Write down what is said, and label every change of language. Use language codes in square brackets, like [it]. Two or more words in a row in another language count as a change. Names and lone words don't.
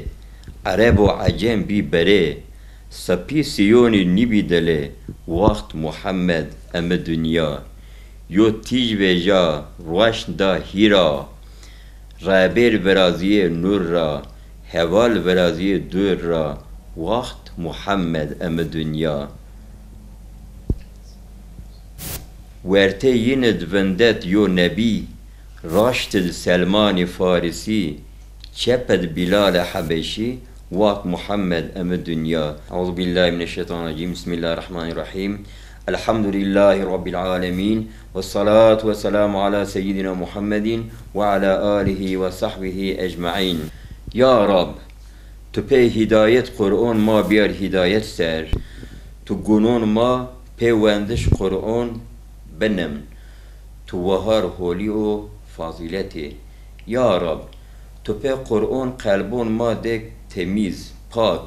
[zza] Arabo acem bi bere. Sapi siyoni nibi dele. Vakt Muhammed emi dünya. Yo tij veja roş da hira. Raber veraziye nur ra. Heval veraziye dur ra. Vakt Muhammed emi dünya. Verte yine dvendet yo nebi. Raştid Selman-i Farisi. Çeped Bilal-i Habeşi. Vakt Muhammed emi dünya. [ar] أعوذ بالله من الشيطان الرجيم. بسم الله الرحمن الرحيم. الحمد لله رب العالمين. والصلاة والسلام على سيدنا محمد وعلى آله وصحبه أجمعين. يا رب, [zza] tu pe hidayet Kur'an ma biar hidayet ser. Tu gunun ma pe vendiş Kur'an benem. Tu vahar holi o fazileti. [ar] يا رب, [zza] tu pe Kur'an kalbun ma dek temiz, pak.